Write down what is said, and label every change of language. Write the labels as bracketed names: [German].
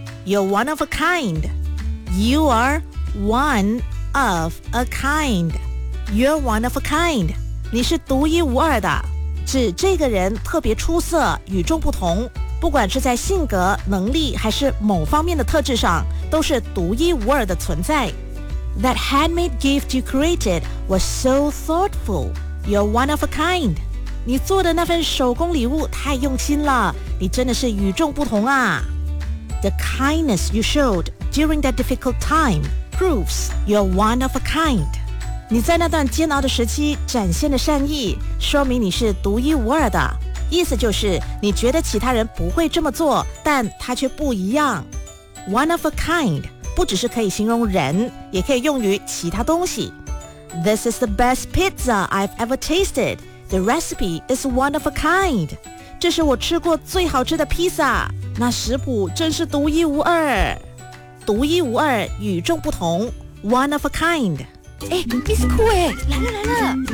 [English] You're one of a kind. You are one of a kind. You're one of a kind. [Chinese] 你是独一无二的，指这个人特别出色，与众不同。不管是在性格、能力还是某方面的特质上，都是独一无二的存在。 [English] That handmade gift you created was so thoughtful. You're one of a kind. [Chinese] 你做的那份手工礼物太用心了，你真的是与众不同啊。 [English] The kindness you showed during that difficult time proves you're one of a kind. [Chinese] 你在那段煎熬的时期展现的善意，说明你是独一无二的。意思就是你觉得其他人不会这么做，但他却不一样。 One of a kind 不只是可以形容人，也可以用于其他东西。 [English] This is the best pizza I've ever tasted. The recipe is one of a kind. [Chinese] 这是我吃过最好吃的披萨，那食谱真是独一无二。独一无二，与众不同， One of a kind。 Miss Cool 来了来了，